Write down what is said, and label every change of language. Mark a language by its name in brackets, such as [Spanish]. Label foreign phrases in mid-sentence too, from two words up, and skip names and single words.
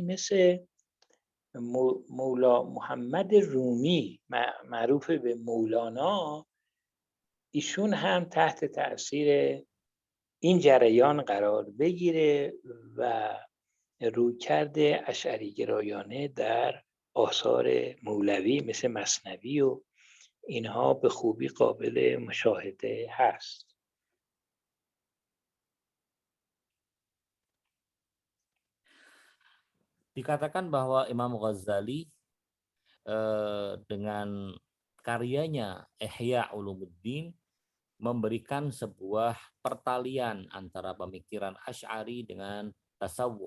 [Persian] مثل مولا محمد رومی معروف به مولانا، ایشون هم تحت تأثیر این جریان قرار بگیره و رویکرد اشعری گرایانه در آثار مولوی مثل مثنوی و اینها به خوبی قابل مشاهده هست. [Indonesian] Dikatakan bahwa Imam Ghazali dengan karyanya Ihya Ulumuddin memberikan sebuah pertalian antara pemikiran Asy'ari dengan tasawuf.